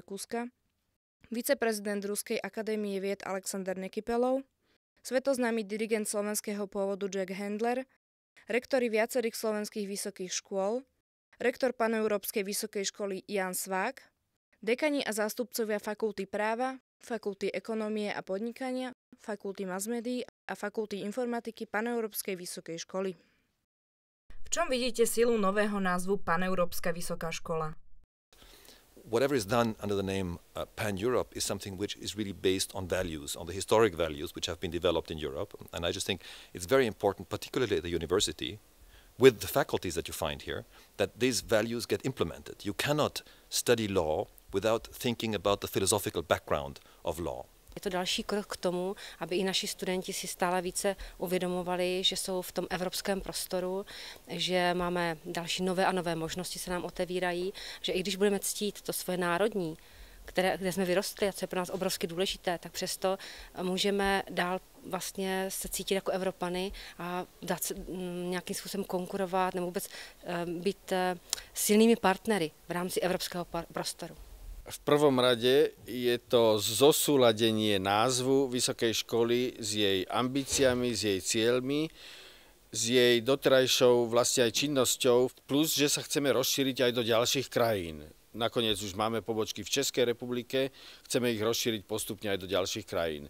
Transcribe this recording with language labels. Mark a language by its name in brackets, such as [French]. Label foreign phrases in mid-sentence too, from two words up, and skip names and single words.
[Slovak] Rakúska, viceprezident Ruskej akadémie vied Alexander Nekypelov, svetoznámy dirigent slovenského pôvodu Jack Handler, rektori viacerých slovenských vysokých škôl, rektor Paneurópskej vysokej školy Jan Svák, dekani a zástupcovia Fakulty práva, Fakulty ekonomie a podnikania, Fakulty masmédií a Fakulty informatiky Paneurópskej vysokej školy. V čom vidíte silu nového názvu Paneurópska vysoká škola? [English] Whatever is done under the name Pan-Europe is something which is really based on values, on the historic values which have been developed in Europe. And I just think it's very important, particularly at the university, with the faculties that you find here, that these values get implemented. You cannot study law without thinking about the philosophical background of law. [Czech] Je to další krok k tomu, aby i naši studenti si stále více uvědomovali, že jsou v tom evropském prostoru, že máme další nové a nové možnosti se nám otevírají, že i když budeme ctít to svoje národní, kde jsme vyrostli a co je pro nás obrovsky důležité, tak přesto můžeme dál vlastně se cítit jako Evropany a dát se nějakým způsobem konkurovat nebo vůbec být silnými partnery v rámci evropského prostoru. [Slovak] V prvom rade je to zosúladenie názvu vysokej školy s jej ambíciami, s jej cieľmi, s jej doterajšou vlastne aj činnosťou, plus, že sa chceme rozšíriť aj do ďalších krajín. Nakoniec už máme pobočky v Českej republike, chceme ich rozšíriť postupne aj do ďalších krajín.